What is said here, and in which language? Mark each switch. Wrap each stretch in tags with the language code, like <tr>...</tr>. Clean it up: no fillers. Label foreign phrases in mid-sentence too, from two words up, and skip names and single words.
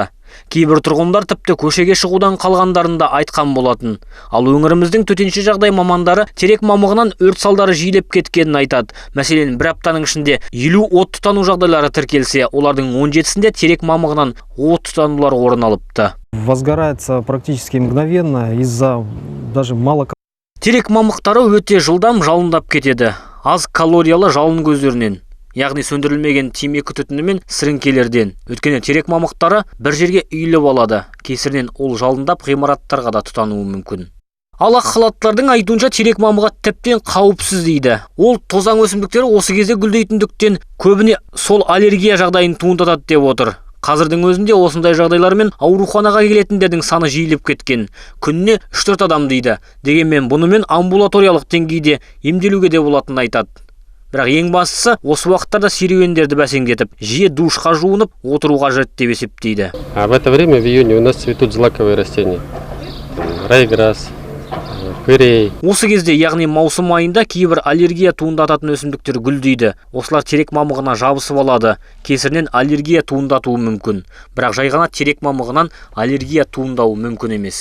<kk>Кейбір тұрғындар тіпті көшеге шығудан қалғандарын да айтқан болатын. Ал өңіріміздің төтенше жағдай мамандары терек мамығынан өрт салдары жиілеп кеткенін айтады. Мәселен, бір аптаның ішінде 50 от тұтану жағдайлары тіркелсе, олардың 17-сінде терек мамығынан от тұтанулар орын алыпты.</kk> <ru>Возгорается практически мгновенно из-за даже мало.</ru> <kk>Терек мамықтары өте жылдам жалындап кетеді. Аз калориялы жалын көздерінен. Яғни сөндірілмеген темекі түтіні мен сіріңкелерден. Өйткені терек мамықтары бір жерге үйіліп алады. Кесірінен ол жалындап ғимараттарға да тұтануы мүмкін. Ал ақ халаттылардың айтуынша терек мамығы тіптен қауіпсіз дейді. Ол тозаң өсімдіктері осы кезде гүлдейтіндіктен көбіне сол аллергия жағдайын туындатады деп отыр. Қазірдің өзінде осындай жағдайлармен ауруханаға келетіндердің саны жиілеп кеткен. Күніне 3-4 адам дейді. Дегенмен бұнымен амбулаториялық деңгейде емделуге де болатынын айтады. Бірақ ең бастысы осы уақыттарда серуендерді бәсеңдетіп, жиі душқа жуынып отыру қажет деп есептейді.</kk> <ru>А в это время в июне у нас цветут злаковые растения. Райграсс, пырей.</ru> <kk>Осы кезде, яғни маусым айында кейбір аллергия туындататын өсімдіктер гүлдейді. Осылар терек мамығына жабысып алады. Кесірінен аллергия туындатуы мүмкін. Бірақ жай ғана терек мамығынан аллергия туындауы мүмкін емес.</kk>